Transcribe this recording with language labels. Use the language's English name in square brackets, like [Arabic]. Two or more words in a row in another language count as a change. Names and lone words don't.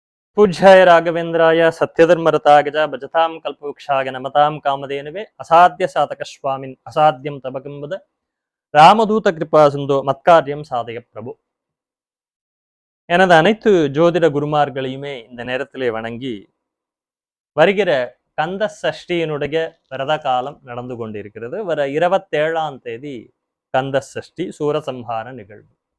[Sanskrit] पूज्याय राघवेन्द्राय सत्यधर्मरताय च भजतां कल्पवृक्षाय नमतां कामधेनवे असाध्य साधक स्वामिन् असाध्यं तव किं वद रामदूत कृपा सिन्धो मत्कार्यं साधय प्रभो. [Tamil] எனது அனைத்து ஜோதிட குருமார்களையுமே இந்த நேரத்திலே வணங்கி, வருகிற கந்த சஷ்டியினுடைய விரத காலம் நடந்து கொண்டிருக்கிறது. வர 27ஆம் தேதி கந்த சஷ்டி சூரசம்ஹார நிகழ்வு.